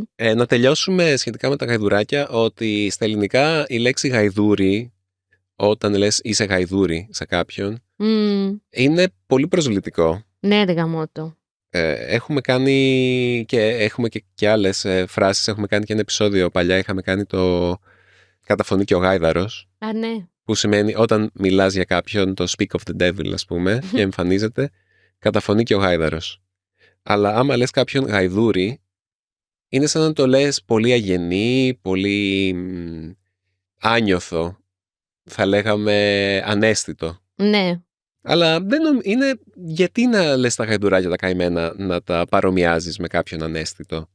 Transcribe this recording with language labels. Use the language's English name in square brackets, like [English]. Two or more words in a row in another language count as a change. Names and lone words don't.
[Greek] Να τελειώσουμε σχετικά με τα γαϊδουράκια, ότι στα ελληνικά η λέξη γαϊδούρι, όταν λες είσαι γαϊδούρι σε κάποιον, είναι πολύ προσβλητικό. Ναι, ρε γαμώτο. Έχουμε κάνει και άλλες φράσεις. Έχουμε κάνει και ένα επεισόδιο παλιά. Είχαμε κάνει το καταφωνεί και ο γάιδαρος. Α, ναι. Που σημαίνει όταν μιλάς για κάποιον, το [English] speak of the devil, [Greek] ας πούμε, και εμφανίζεται, καταφωνεί και ο γάιδαρος. Αλλά άμα λες κάποιον γαϊδούρι, είναι σαν να το λες πολύ αγενή, πολύ άνιωθο. Θα λέγαμε αναίσθητο. Ναι. Αλλά είναι γιατί να λες τα γαϊδουράκια τα καημένα να τα παρομοιάζεις με κάποιον αναίσθητο.